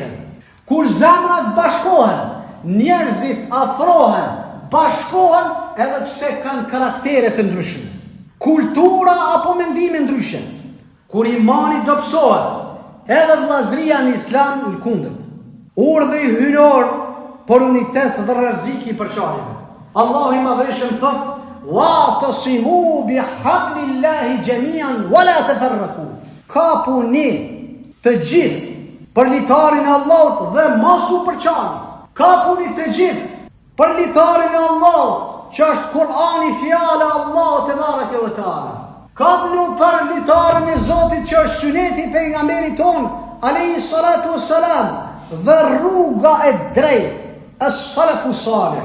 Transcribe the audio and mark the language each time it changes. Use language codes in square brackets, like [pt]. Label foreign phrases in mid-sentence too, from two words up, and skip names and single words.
[sq] Kur zemrat bashkohen, njerëzit afrohen, bashkohen edhe pse kanë karaktere të ndryshëm, kultura apo mendime ndryshëm. Kur imani dobësohet, edhe vllazëria në Islam në kundërt. Urdhri hynor për unitet dhe rrezik i përçarjeve. Allahu i madhërisht thot: [ar] "واعتصموا بحبل الله جميعا ولا تفرقوا." [sq] Kapuni të gjithë për litarin e Allahut dhe mos u përçani. Kapuni të gjithë për litarin e Allahut, që është Kur'ani, fjala e Allahut [ar] تبارك وتعالى. [sq] Kapuni për litarin e Zotit, që është suneti i pejgamberit ton [ar] عليه الصلاة والسلام [sq] dhe rruga e drejtë, [ar] السلف الصالح.